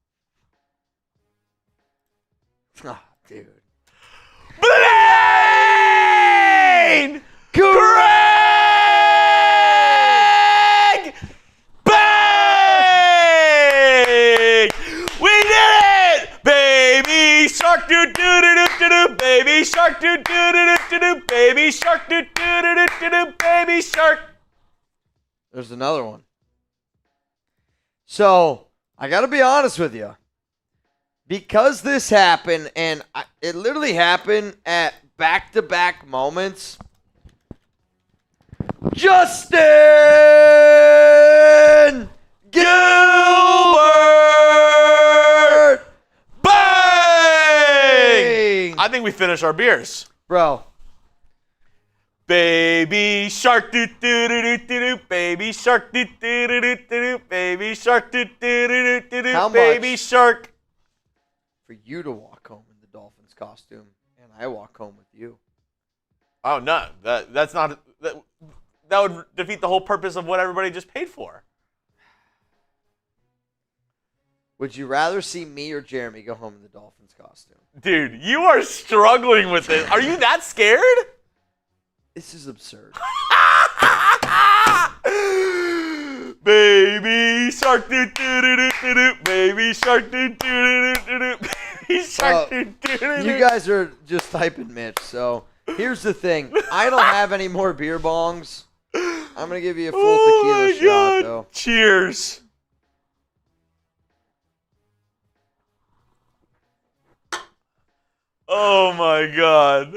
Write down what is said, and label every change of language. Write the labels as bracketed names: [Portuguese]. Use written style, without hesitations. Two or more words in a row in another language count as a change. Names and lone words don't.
[English] oh, dude. Spillane! Craig! Bang! We did it! Baby shark doo doo doo doo doo doo, baby shark doo doo doo doo doo doo, baby shark doo doo doo doo doo doo, baby shark. There's another one. So, I got to be honest with you. Because this happened, and it literally happened at back-to-back moments, Justin Gilbert! Bang! I think we finished our beers. Bro. Baby shark doo doo doo doo doo doo, baby shark doo doo doo doo doo, baby shark doo doo doo doo doo, How baby much? shark. For you to walk home in the Dolphins costume, and I walk home with you. Oh no, that's not that would defeat the whole purpose of what everybody just paid for. Would you rather see me or Jeremy go home in the Dolphins costume? Dude, you are struggling with this. Are you that scared? This is absurd. Baby shark doo doo doo doo doo doo, baby shark doo doo doo doo doo, baby shark doo doo doo doo. You guys are just typing Mitch, so here's the thing. I don't have any more beer bongs. I'm going to give you a full tequila shot, though. Cheers. Oh my God.